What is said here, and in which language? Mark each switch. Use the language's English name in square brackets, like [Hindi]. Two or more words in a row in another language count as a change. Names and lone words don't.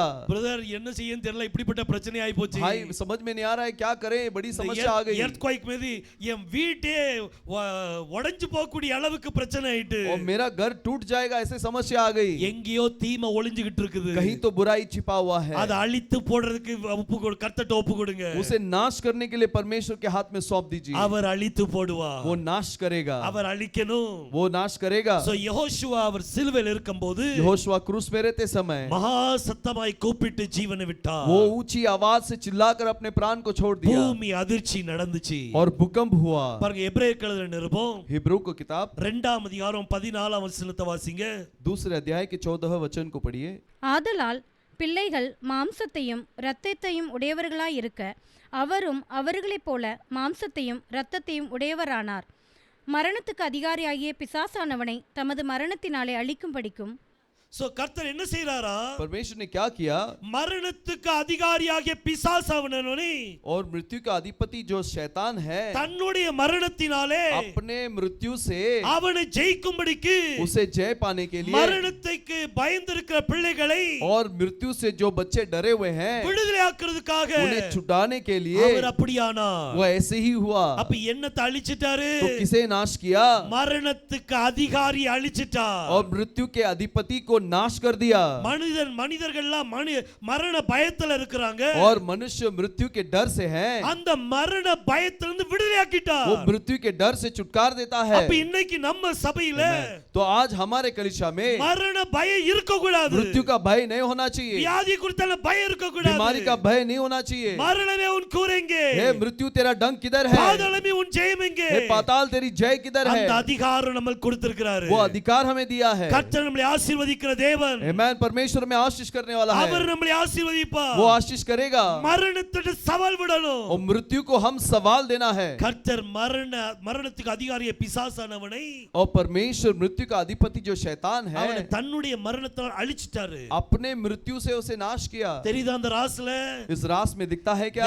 [Tamil] பிரதர் என்ன செய்யன்னு தெரியல, இப்படிப்பட்ட பிரச்சனை ஆயி போச்சு. [Hindi] भाई समझ में नहीं आ रहा है क्या करें, बड़ी समस्या आ गई. [Tamil] earthquake மீது என் வீட்டே உடைஞ்சு போகக்கூடிய அளவுக்கு பிரச்சனை ஆயிட்டு. [Hindi] और मेरा घर टूट जाएगा ऐसे समस्या आ गई. [Tamil] எங்கேயோ தீமை ஒளிஞ்சிட்டு இருக்குது. [Hindi] कहीं तो बुराई छिपा हुआ है. [Tamil] அதை அழித்து போடுறதுக்கு கர்த்தர்ட்ட ஒப்பு கொடுங்க. [Hindi] उसे नाश करने के लिए परमेश्वर के हाथ में सौंप दीजिए. [Tamil] அவர் அழித்து போடுவார். [Hindi] वो नाश करेगा. [Tamil] அவர் அழிக்கணும். [Hindi] वो नाश करेगा. [Tamil] சோ யெகோஷுவா அவர் சிலுவையில் இருக்கும்போது [Hindi] यहोशू क्रूस में रहते समय [Tamil] மகா சத்தமாய் கூப்பிட்டு ஜீவனை விட்டார். [Hindi] वो ऊंची आवाज से चिल्लाकर अपने प्राण को छोड़ दिया. [Tamil] பூமி அதிர்ச்சி நடந்துச்சு. [Hindi] और भूकंप हुआ. [Tamil] பாருங்க எபிரேயர் எழுதின நிருபம் [Hindi] हिब्रू को किताब [Tamil] 2ஆம் அதிகாரம் 14ஆம் வசனத்தை வாசிங்க. [Hindi] दूसरे अध्याय के 14वें वचन को पढ़िए. [Tamil] ஆதலால் பிள்ளைகள் மாம்சத்தையும் இரத்தத்தையும் உடையவர்களாய் இருக்க அவரும் அவர்களைப் போல மாம்சத்தையும் இரத்தத்தையும் உடையவரானார். மரணத்துக்கு அதிகாரியாகிய பிசாசானவனை தமது மரணத்தினாலே அழிக்கும்படிக்கும் சோ கர்த்தர் என்ன செய்றாரா? [Hindi] परमेश्वर ने क्या किया? [Tamil] மரணத்துக்கு அதிகாரியாகிய பிசாசானவனை [Hindi] और मृत्यु का अधिपति जो शैतान है, [Tamil] தன்னுடைய மரணத்தினாலே [Hindi] अपने मृत्यु से [Tamil] அவனை ஜெயிக்கும்படிக்கு [Hindi] उसे जय पाने के लिए [Tamil] மரணத்துக்கு பயந்திருக்கிற பிள்ளைகளை [Hindi] और मृत्यु से जो बच्चे डरे हुए हैं [Tamil] விடுதலையாக்குறதுக்காக [Hindi] उन्हें छुड़ाने के लिए [Tamil] அவர் அப்படியானார். [Hindi] वो ऐसे ही हुआ। [Tamil] அப்ப என்னத்தை அழிச்சிட்டாரு? [Hindi] तो किसे नाश किया? [Tamil] மரணத்துக்கு அதிகாரி அழிச்சிட்டார். [Hindi] और मृत्यु के अधिपति को नाश कर दिया। [Tamil] மனிதர்கள்லாம் மரண பயத்துல இருக்கிறாங்க. [Hindi] और मनुष्य मृत्यु के डर से है, [Tamil] அந்த மரண பயத்திலிருந்து விடுதலையாக்கிட்டார். [Hindi] वो मृत्यु के डर से छुटकारा देता है। [Tamil] அப்ப இன்னைக்கு நம்ம சபையில [Hindi] तो आज हमारे कलीसिया में [Tamil] மரண பயம் இருக்க கூடாது. [Hindi] मृत्यु का भय नहीं होना चाहिए, [Tamil] வியாதி குறித்தால பயம் இருக்க கூடாது. [Hindi] बीमारी का भय नहीं होना चाहिए। [Tamil] மரணமே உன் கூரெங்கே? [Hindi] हे मृत्यु तेरा डंक किधर है? [Tamil] பாதாளமே உன் ஜெயம் எங்கே? [Hindi] हे पाताल तेरी जय किधर है? [Tamil] அந்த அதிகாரம் நமக்கு கொடுத்திருக்கிறாரு. [Hindi] वो अधिकार हमें दिया है। [Tamil] கர்த்தர் நம்மை ஆசீர்வதிக்கிற தேவன். [Hindi] आमेन। परमेश्वर में आशीष करने वाला है, [Tamil] அவர் நம்மை ஆசீர்வதிப்பார். [Hindi] वो आशीष करेगा। [Tamil] மரணத்துக்கு சவால் விடணும். [Hindi] और मृत्यु को हम सवाल देना है। [Tamil] கர்த்தர் மரணத்துக்கு அதிகாரியை பிசாசானவனை [Hindi] और परमेश्वर मृत्यु का अधिपति जो शैतान है, [Tamil] அவனை தன்னுடைய மரணத்தால் அழிச்சிட்டாரு. [Hindi] अपने मृत्यु से उसे नाश किया। [Tamil] தெரியுதா அந்த ராஸ்ல? [Hindi] इस रास में दिखता है क्या?